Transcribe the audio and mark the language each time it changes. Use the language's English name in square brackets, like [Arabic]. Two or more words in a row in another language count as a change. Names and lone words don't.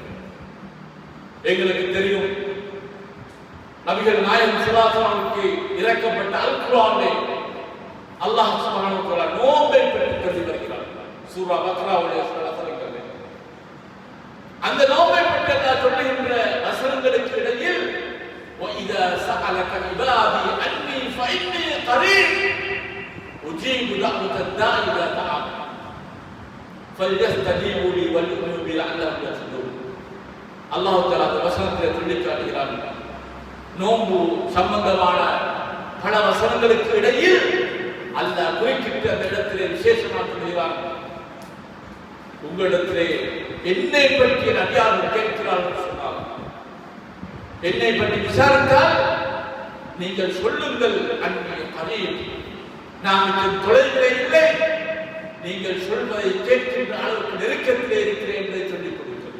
[Tamil] எங்களுக்கு தெரியும், நபிகள் நாயகம் [Arabic] صلى الله عليه وسلم [Tamil] இறக்கப்பட்ட அல் குர்ஆனிலே [Arabic] الله سبحانه وتعالى [Tamil] நோன்பை பற்றி சொல்லி வருகிறார். சூரா பக்ராவுடைய வசனங்கள், அந்த நோன்பை பற்றி அல்லாஹ் சொல்லுகின்ற வசனங்களுக்கு இடையில் [Arabic] وَإِذَا سَأَلَكَ عِبَادِي عَنِّي فَإِنِّي قَرِيبٌ أُجِيبُ دَعْوَةَ الدَّاعِ إِذَا دَعَانِ فَلْيَسْتَجِيبُوا لِي وَلْيُؤْمِنُوا بِي لَعَلَّهُمْ يَرْشُدُونَ. الله تعالى [Tamil] அந்த வசனத்தை சொல்லி காட்டுகிறார். நோன்பு சம்பந்தமான பல வசனங்களுக்கு இடையில் அல்லாஹ் குறிப்பிட்டு அந்த இடத்திலே விசேஷமாக சொல்கிறார், உங்களிடத்திலே என்னை பற்றி அடியார்கள் கேட்கிறார்கள் சொன்னார், என்னை பற்றி விசாரித்தால் நீங்கள் சொல்லுங்கள், [Arabic] النبي الكريم, [Tamil] நான் தொலைவிலே இல்லை, நீங்கள் சொல்வதை கேட்கின்ற அளவுக்கு நெருக்கத்திலே இருக்கிறேன் என்பதை சொல்லிக் கொடுக்கிறது.